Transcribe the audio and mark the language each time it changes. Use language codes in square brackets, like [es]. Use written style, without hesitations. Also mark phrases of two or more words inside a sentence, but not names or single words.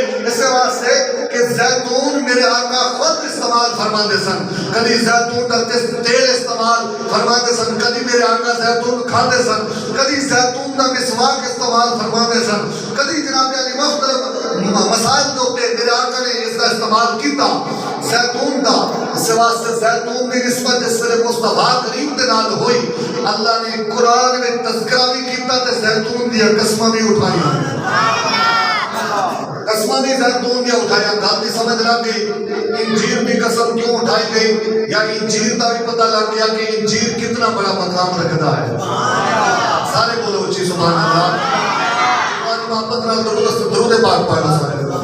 [pa] اس واسطے کہ زیتون میرے آقا خود استعمال فرماندے سن، کبھی زیتون کا تیل استعمال فرماندے سن، کبھی میرے آقا زیتون کھاندے سن، کبھی زیتون کا مسواک استعمال فرماندے سن، کبھی جناب علی مختلف مسائل کے اوپر میرے آقا نے اس کا استعمال کیتا زیتون کا. اس واسطے زیتون کی نسبت جس ویلے مصطفیٰ کریم دے نال ہوئی اللہ نے قرآن میں تذکرہ بھی کیتا تے زیتون دی قسماں بھی اٹھائی، قسماں بھی زیتون بھی اٹھایا. [ur] گل دی سمجھ لگ گئی انجیر کی قسم کیوں اٹھائی گئی یا انجیر کا بھی پتہ لگ گیا کہ انجیر کتنا بڑا مقام رکھتا ہے. [pa] سارے بولو اچھی [ar] سبحان اللہ. [pa] محبت نال درود پاک پڑھنا سارے.